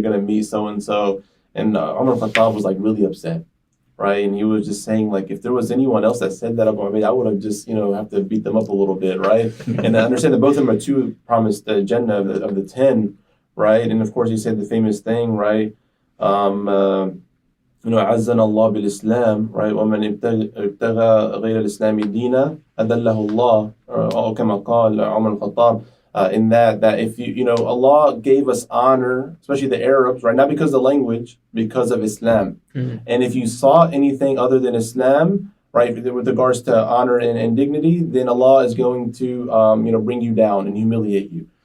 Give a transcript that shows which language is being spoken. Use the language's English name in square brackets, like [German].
[English] You're going to meet so-and-so. And Umar ibn Khattab was like really upset. Right, and he was just saying, like, if there was anyone else that said that about me, I would have just, have to beat them up a little bit, right? And I understand that both of them are 2 promised Jannah of the 10, right? And of course, he said the famous thing, right? [Arabic] عزنا الله بالإسلام, right? ومن ابتغى غير الإسلام دينا أذله الله, أو كما قال عمر الخطاب. [English] In that if Allah gave us honor, especially the Arabs, right? Not because of the language, because of Islam. And if you sought anything other than Islam, right, with regards to honor and dignity, then Allah is going to, bring you down and humiliate you.